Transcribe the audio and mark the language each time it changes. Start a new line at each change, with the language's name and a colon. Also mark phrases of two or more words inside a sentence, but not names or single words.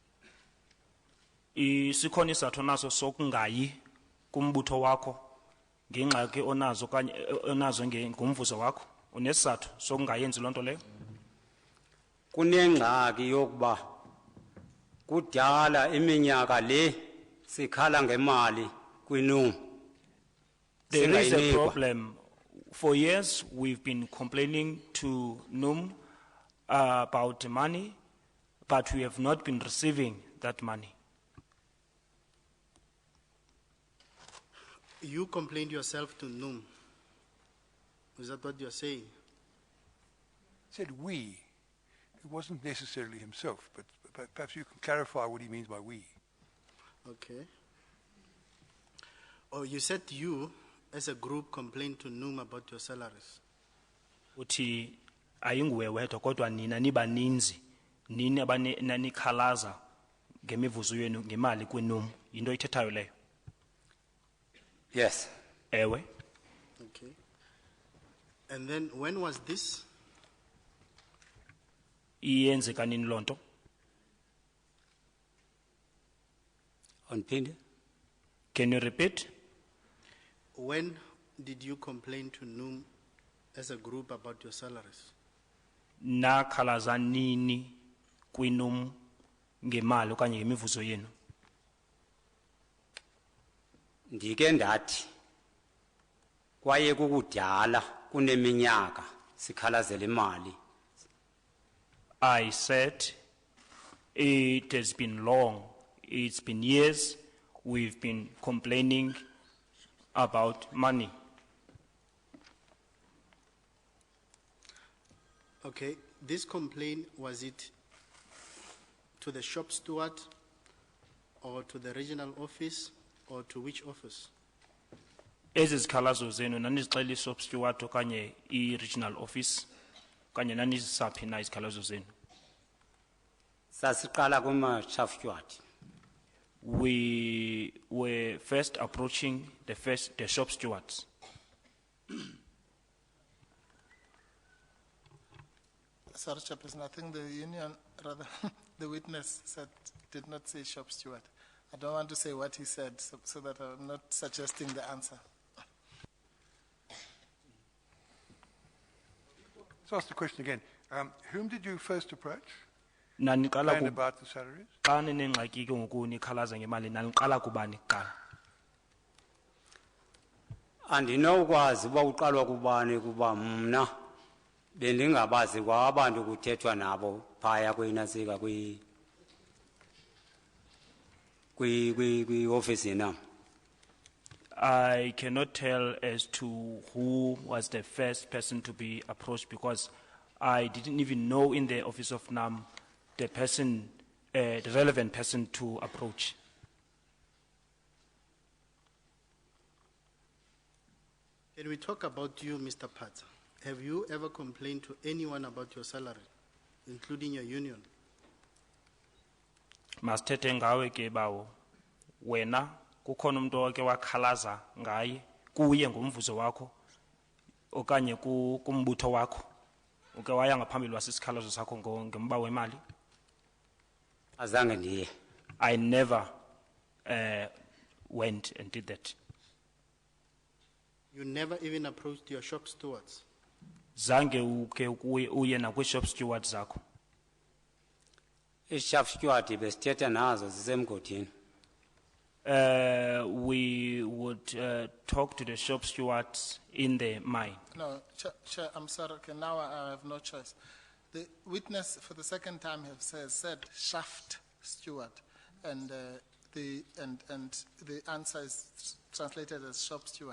Xhosa: Sikhona isizathu naso sokungayi kumbutho wakho ngengxaki onazo kanye onazo ngomvuzo wakho? Unesizathu sokungayenzi lonto leyo? Kunengxaki yokuba kudala iminyaka le sikhala ngemali kwinum.
English: There is a problem. For years, we've been complaining to NUM about money, but we have not been receiving that money. You complained yourself to NUM. Is that what you're saying? Said we. It wasn't necessarily himself, but perhaps you can clarify what he means by we. Okay. Oh, you said you, as a group, complained to NUM about your salaries.
Xhosa: Uthi ayinguwe wedwa kodwa nina nibaninzi nini abanikhalaza ngemivuzo yenu ngemali kweNUM. Into ithethayo leyo?
English: Yes.
Xhosa: Ewe.
English: Okay. And then when was this?
Xhosa: Iyenzeka nini lonto? Onphinde.
English: Can you repeat? When did you complain to NUM as a group about your salaries?
Xhosa: Nakhalaza nini kwiNUM ngemali okanye ngemivuzo yenu? Ndike ndathi kwaye kukudala kuneminyaka sikhalazela imali.
English: I said It has been long. It's been years. We've been complaining about money. Okay, this complaint, was it to the shop steward or to the regional office or to which office?
Xhosa: Ezi zikhalazo zenu nanizixela i-
English: shop steward
Xhosa: okanye i-
English: regional office
Xhosa: okanye nanizisaphi na izikhalazo zenu. Sasiqala kuma-
English: chaff steward. We were first approaching the shop stewards. Sorry, Chairperson, I think the union, rather, the witness said, did not say shop steward. I don't want to say what he said, so that I'm not suggesting the answer. Let's ask the question again. Whom did you first approach?
Xhosa: Naniqala
English: Complain about the salaries?
Xhosa: xa ninengxaki ke ngoku nikhalaza ngemali naniqala kubani kuqala? Andinokwazi uba uqalwa kubani kuba mna bendingabazi kwa abantu kuthethwa nabo phaya kwinasika kwi-office yenam.
English: I cannot tell as to who was the first person to be approached because I didn't even know in the office of NAM the person, the relevant person to approach. Can we talk about you, Mr. Phatsha? Have you ever complained to anyone about your salary, including your union?
Xhosa: Masithethe ngawe ke bawo. Wena kukhona umuntu oke wakhalaza ngaye kuye ngomvuzo wakho okanye kumbutho wakho. Uke waya ngaphambili wasisikhalazo sakho ngemba wemali? Azange ndiye.
English: I never went and did that. You never even approached your shop stewards?
Xhosa: Zange uke uye nakwi-
English: shop stewards
Xhosa: zakho. I-
English: chaff steward
Xhosa: besithetha nazo zisemgodini.
English: We would talk to the shop stewards in the mine. No, Chair, I'm sorry, okay, now I have no choice. The witness for the second time has said shaft steward, and the answer is translated as shop steward.